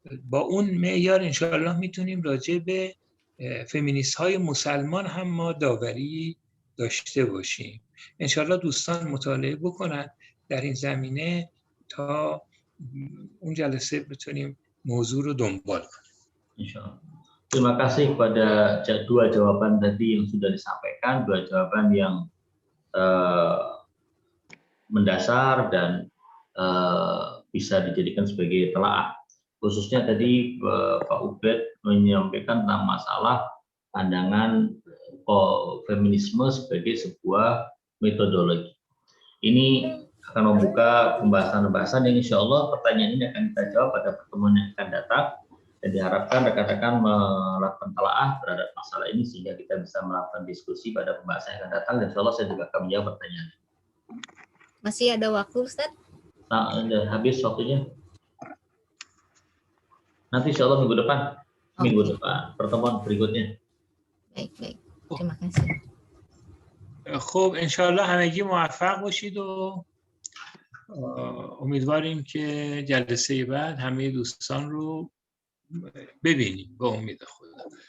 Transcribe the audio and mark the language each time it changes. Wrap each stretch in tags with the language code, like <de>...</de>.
<fa>با اون معیار انشاءالله میتونیم راجع به فمینیست‌های مسلمان هم ما داوری داشته باشیم. انشاءالله دوستان مطالعه بکنن در این زمینه تا اون جلسه بتونیم موضوع رو دنبال کنیم.</fa> <id>Insyaallah. Terima kasih pada dua jawaban tadi yang sudah disampaikan, dua jawaban yang mendasar dan bisa dijadikan sebagai telaah. Khususnya tadi Pak Ubed menyampaikan tentang masalah pandangan feminisme sebagai sebuah metodologi. Ini akan membuka pembahasan-pembahasan yang insya Allah pertanyaan ini akan kita jawab pada pertemuan yang akan datang, dan diharapkan rekan-rekan melakukan telaah terhadap masalah ini sehingga kita bisa melakukan diskusi pada pembahasan yang akan datang, dan insya Allah saya juga akan menjawab pertanyaan. Masih ada waktu, Ustaz? Nah, udah habis waktunya. Nanti insya Allah minggu depan, minggu depan pertemuan berikutnya. Baik. Terima kasih.</id> <fa>خب انشاءالله همگی موفق باشید و امیدواریم که جلسه بعد همه دوستان رو ببینیم به امید خدا.</fa>